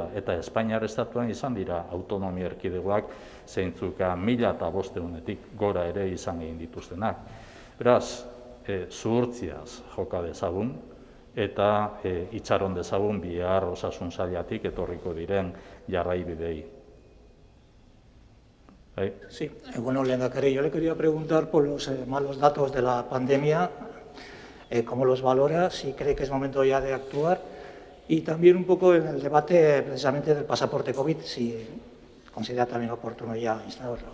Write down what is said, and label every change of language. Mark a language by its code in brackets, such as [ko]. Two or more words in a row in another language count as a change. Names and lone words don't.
[eu] Eta Espainiar estatuan izan dira autonomia erkidegoak zeintzuk 1.500-etik gora ere izan egin dituztenak. Beraz, zuhurtziaz joka dezagun, eta itxaron dezagun bihar osasun sailatik etorriko diren jarraibidei. [es] Sí, bueno, lehendakari, yo le quería preguntar por los malos datos de la pandemia, cómo los valora, si cree que es momento ya de actuar, y también un poco en el debate precisamente del pasaporte COVID, si considera también oportuno ya instaurarlo.